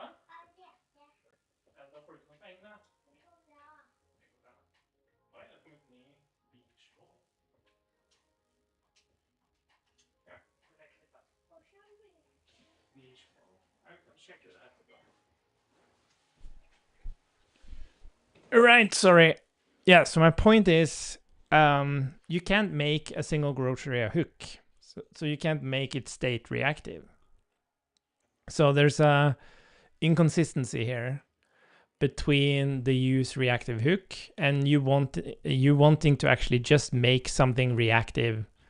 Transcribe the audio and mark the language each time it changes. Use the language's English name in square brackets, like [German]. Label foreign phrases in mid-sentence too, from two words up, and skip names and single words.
[Norwegian] Ja, da får du ikke noen penger da. Det går bra. Oi, det har kommet ny bilskål. Ja, det er litt da. Bilskål. Jeg kan sjekke det etterpå. [English] Right, sorry. Yeah, so my point is you can't make a single grocery a hook. So you can't make it state reactive. So there's a inconsistency here between the use reactive hook and you wanting to actually just make something reactive.